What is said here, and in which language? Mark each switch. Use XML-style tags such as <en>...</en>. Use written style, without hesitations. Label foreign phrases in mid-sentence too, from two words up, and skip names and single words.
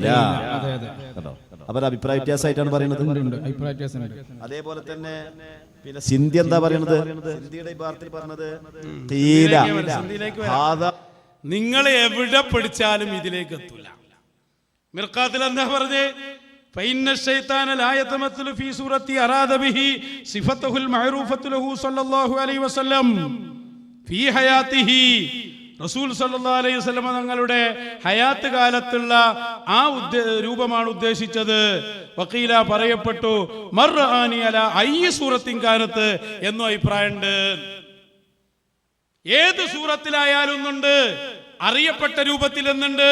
<ml>അവർ അഭിപ്രായ വ്യത്യാസമായിട്ടാണ് പറയുന്നത്. അതേപോലെ തന്നെ പിന്നെ സിന്ധി എന്താ പറയുന്നത്, സിന്ധിയുടെ ഭാരത്തിൽ പറഞ്ഞത് ഖീല. നിങ്ങൾ എവിടെ പഠിച്ചാലും ഇതിലേക്ക് എത്തൂല. മിർഖാത്തിൽ എന്താ പറഞ്ഞേ,</ml> <ar>فإن الشيطان لا يتمثل في صورة أراد به صفته المعروفة له صلى الله عليه وسلم في حياته.</ar> <ml>റസൂൽ</ml> <ar>صلى الله عليه وسلم</ar> <ml>തങ്ങളുടെ ഹയാത്ത് കാലത്തുള്ള ആ രൂപമാണ് ഉദ്ദേശിച്ചത്.</ml> <ar>വഖീല പറയപ്പെട്ടു من رآني على أي صورة كانت</ar> <ml>എന്നും അഭിപ്രായമുണ്ട്. ഏത് സൂറത്തിലായാലും ഒന്നുണ്ട്, അറിയപ്പെട്ട രൂപത്തിൽ എന്നുണ്ട്.</ml>